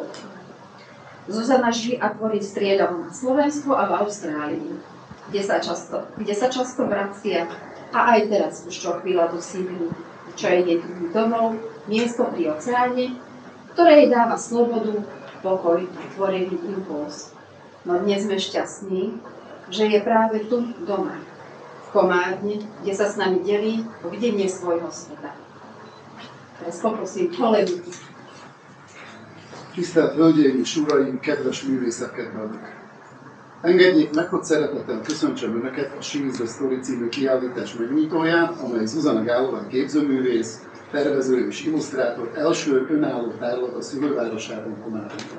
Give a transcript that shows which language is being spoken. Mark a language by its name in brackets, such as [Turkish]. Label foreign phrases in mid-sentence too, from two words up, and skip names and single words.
[Slovak] Zuzana žije a tvorí striedavo na Slovensku a v Austrálii, kde sa často vracia a aj teraz už čo chvíľa do Sydney, čo je jej domov, miesto pri oceáne, ktoré jej dáva slobodu, pokoj a tvorivý impuls. No dnes sme šťastní, že je práve tu doma, v Komárne, kde sa s nami delí o videnie svojho sveta. Teraz poprosím kolegu. [Hungarian] Tisztelt Hölgyeim és Uraim, kedves művészetkedvelők! Engedjék meg, hogy szeretettel köszöntsem Önöket a She is a Story című kiállítás megnyitóján, amely Zuzana Gálová képzőművész, tervező és illusztrátor első önálló tárlata szülővárosában, Komáromban.